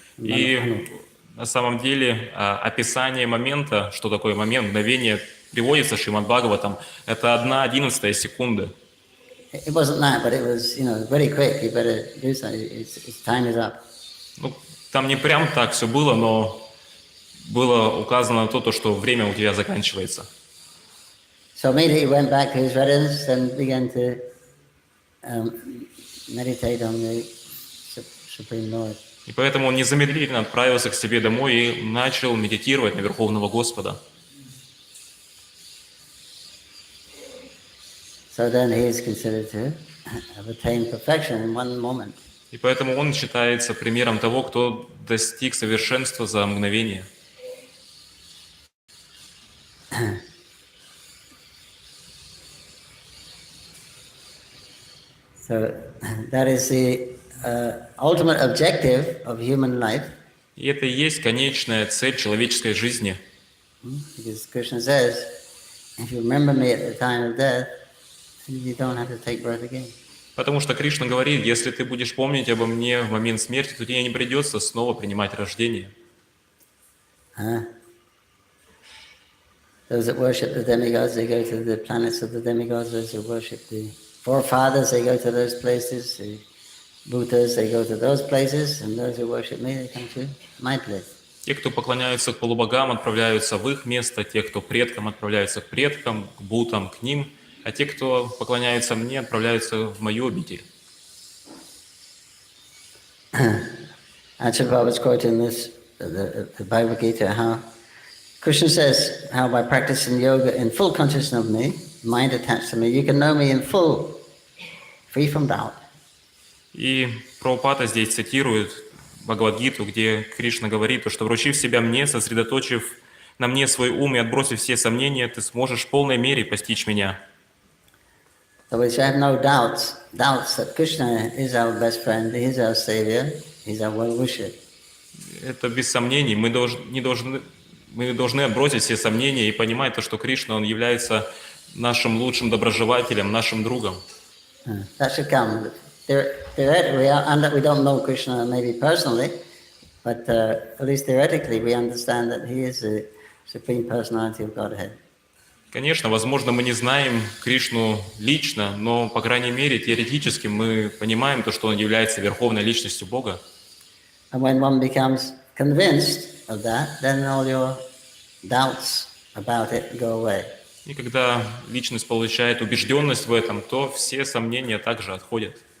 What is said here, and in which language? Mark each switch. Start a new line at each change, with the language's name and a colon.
Russian: И на самом деле описание момента, что такое момент, мгновение, приводится в Шримад Бхагаватам, это 1/11 секунды.
English: It wasn't that, but it was, very quick. You better do something. Its time is up.
Russian: Ну, там не прям так все было, но было указано на то, что время у тебя заканчивается.
English: So immediately he went back to his residence and began to meditate on the Supreme Lord.
Russian: И поэтому он незамедлительно отправился к себе домой и начал медитировать на Верховного Господа.
English: So then he is considered to have attained perfection in one moment.
Russian: И поэтому он считается примером того, кто достиг совершенства за мгновение.
English: So that is the ultimate objective of human life.
Russian: И это и есть конечная цель человеческой жизни.
English: Because Krishna says, if you remember me at the time of death, you don't have to take birth again.
Russian: Потому что Кришна говорит, если ты будешь помнить обо мне в момент смерти, то тебе не придется снова принимать рождение.
English: Those that worship the demigods, they go to the planets of the demigods. Those who worship the forefathers, they go to those places. The Bhutas, they go to those places. And those who worship me, they come to my place.
Russian: Те, кто поклоняются полубогам, отправляются в их место. Те, кто предкам, отправляются к предкам, к Бутам, к ним. А те, кто поклоняются мне, отправляются в мою обитель.
English: Acharya was quoting this, the Bhagavad Gita, how Krishna says, how by practicing yoga in full consciousness of me, mind attached to me, you can know me in full, free from doubt.
Russian: И Прабхупада здесь цитирует Бхагавад-гиту, где Кришна говорит, что вручив себя мне, сосредоточив на мне свой ум и отбросив все сомнения, ты сможешь в полной мере постичь меня.
English: So we should have no doubts that Krishna is our best friend, he is our savior, he is our well-wisher.
Russian: Это без сомнений. Мы должны отбросить все сомнения и понимать то, что Кришна, он является нашим лучшим доброжелателем, нашим другом.
English: That should come. Theoretically, we don't know Krishna maybe personally, but at least theoretically we understand that he is the Supreme Personality of Godhead.
Russian: Конечно, возможно, мы не знаем Кришну лично, но, по крайней мере, теоретически мы понимаем то, что он является верховной личностью Бога.
English: And when one becomes convinced of that, then all your doubts about it go away.
Russian: И когда личность получает убежденность в этом, то все сомнения также отходят.